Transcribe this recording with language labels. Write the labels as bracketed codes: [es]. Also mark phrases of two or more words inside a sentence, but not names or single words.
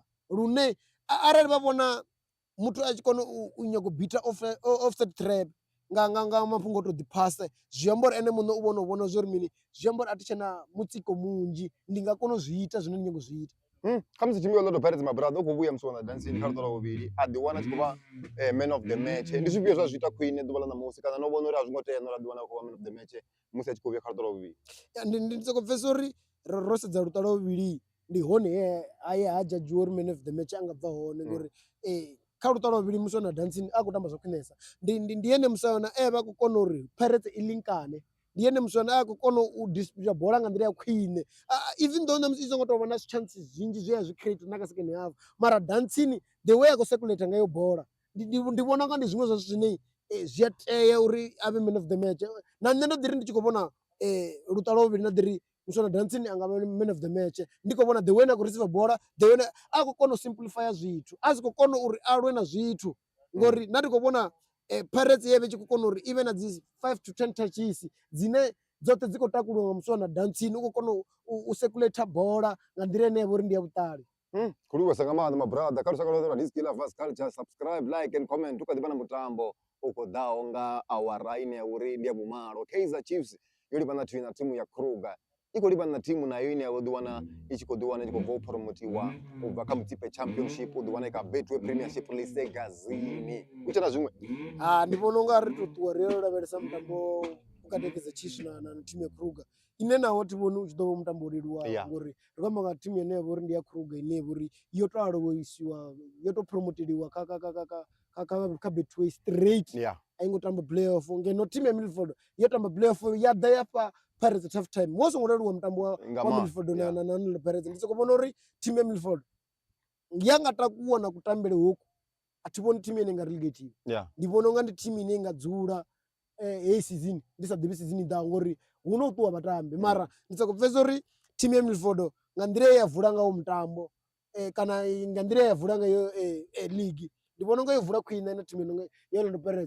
[ve] lune arali vha vhona muthu a tshi kona u nyago bita [en] offset trap [ve] nga mafhungo o to ḓi phasa, zwi amba uri ene muṋe u vhona u vhona zwori mini, zwi amba uri a thi tshena mutsiko munzhi, ndi nga kona u zwi ita zwine ndi nyago zwi ita. Kha musi thimu ya Orlando Pirates mabrada u khou vhuya musi wana dancing kha luṱa vhuvhili a ḓi wana a tshi khou vha [en] man of the match, [ve] ndi zwifhio zwa zwi ita khwine ḓuvha ḽa ṋamusi kana no vhona uri a zwi ngo tea no ḓi wana a khou vha [en] man of the match [ve] musi a tshi khou vhuya kha luṱa lwa vhuvhili? Ndi soko pfhesesa uri ro sedza luṱa lwa vhuvhili ndi hone he ha dzhadziwa uri [en] man of the match [ve] a nga bva hone ngori kha luṱa lwa vhuvhili musi wana dancing a khou tamba zwa khwinesa, ndi ene musi wana vha khou kona uri Pirates i linkane, ndi ene musi wana a khou kona u distributor bola nga nḓila ya khwine, [en] even though [ve] ṋamusi i songo tou vha na chances zwinzhi zwe ya zwi create na kha [en] second half, [ve] mara dancing [en] the way [ve] a khou circulate ngayo bola ndi vhona unga ndi zwiṅwe zwa zwithu zwine zwi a tea uri a vhe [en] man of the match. [ve] Na nṋe ndo ḓi ri ndi tshi khou vhona luṱa lwa vhuvhili na ḓi ri musi wana dancing anga vha [en] man of the match, [ve] ndi khou vhona [en] the way [ve] na khou receive bola, [en] the way [ve] a khou kona u simplify zwithu, a si khou kona uri a lwe na zwithu ngori na ndi khou vhona Pirates ye vha tshi khou kona uri i vhe na dzi [en] 5 to 10 touches [ve] dzine dzoṱhe dzi khou takuliwa nga musi wana dancing, u khou kona u circulate bola nga nḓila ine ya vha uri ndi ya vhuṱali. Khou livhuwesa nga maanḓa mabrada kha lushaka lwoṱhe lwa Diski Lovers Culture, [en] subscribe, like and comment. [ve] U kha ḓi vha na mutambo u khou ḓaho nga awara ine ya uri ndi ya vhumalo. Kaizer Chiefs yo livhana na thimu ya Kruger, i khou livhana na thimu nayo ine ya vho ḓi wana i tshi khou ḓi wana i tshi khou bva u promotiwa u bva kha Betway Championship u ḓi wana i kha Betway Premiership lisegazini. U tshe na zwiṅwe? Ndi vhona unga ri tou ṱuwa ri yo lavhelesa mutambo vhukati ha Kaizer Chiefs na thimu ya Kruger, ine naho thi vhoni u tshi ḓo vha mutambo wo leluwaho ngori ri khou amba nga thimu ine ya vha uri ndi ya Kruger ine ya vha uri yo tou aluwisiwa, yo tou promoteliwa kha Betway straight, a i ngo tamba playoff, ngeno thimu ya Milford yo tamba playoff ya ḓa ya fha Pirates [en] a tough time. [ve] Wo songo leluwa mutambo wa Milford na Pirates, ndi sokou vhona uri thimu ya Milford ya nga takuwa na kutambele hoku a thi vhoni thimu ine nga relegatiwa, ndi vhona unga ndi thimu ine nga dzula heyi season ndi sa ḓivhi season i ḓaho ngori hu no ṱuwa vhatambi, mara ndi sokou pfhesesa uri thimu ya Milford nga nḓila ye ya vula ngawo mutambo kana nga nḓila ye ya vula ngayo league, ndi vhona unga yo vula khwine na thimu ino ya Orlando Pirates.